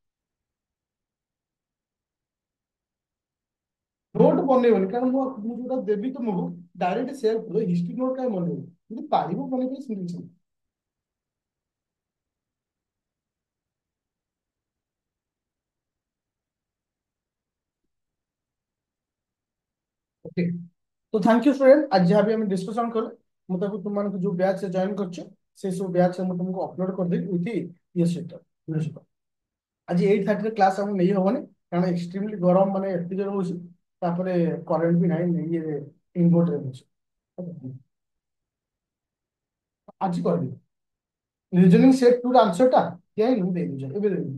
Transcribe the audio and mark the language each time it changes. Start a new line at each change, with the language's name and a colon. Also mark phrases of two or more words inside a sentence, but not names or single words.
Odia: ନୋଟ ବନେଇବନି କାରଣ ମୁଁ ଯୋଉଟା ଦେବି ତୁମକୁ ଡାଇରେକ୍ଟ ସେୟାର କରିବ। ହିଷ୍ଟ୍ରି ନୋଟ କାହିଁ ବନେଇବ ଯଦି ପାରିବ ବନେଇଲେ ସେମିତି କିଛି ନାହିଁ।
English: ଓକେ तो thank you student.
Hindi: आज जहाँ भी हम डिस्कशन कले
Odia: ମୁଁ ତାକୁ ତୁମମାନଙ୍କୁ ଯୋଉ ବ୍ୟାଚ୍ ଜଏନ୍ କରିଛ ସେଇ ସବୁ ବ୍ୟାଚ୍ ମୁଁ ତୁମକୁ ଅପଲୋଡ କରିଦେବି ୱିଥ୍ ଇଏ ସହିତ। ବୁଝିଲ? ଆଜି 8:30 କ୍ଲାସ୍ ଆମକୁ ନେଇ ହବନି କାରଣ ଏକ୍ସଟ୍ରିମଲି ଗରମ ମାନେ ଏତେ ଜୋର ହଉଛି। ତାପରେ କରେଣ୍ଟ ବି ନାହିଁ ଇଏ ଇନଭର୍ଟର ଅଛି। ଆଜି କରିବି
English: reasoning set two
Odia: ର ଆନ୍ସର ଟା ଦିଆ ହେଇନି ମୁଁ ଦେଇଦେଉଛି ଏବେ ଦେଇଦେବି।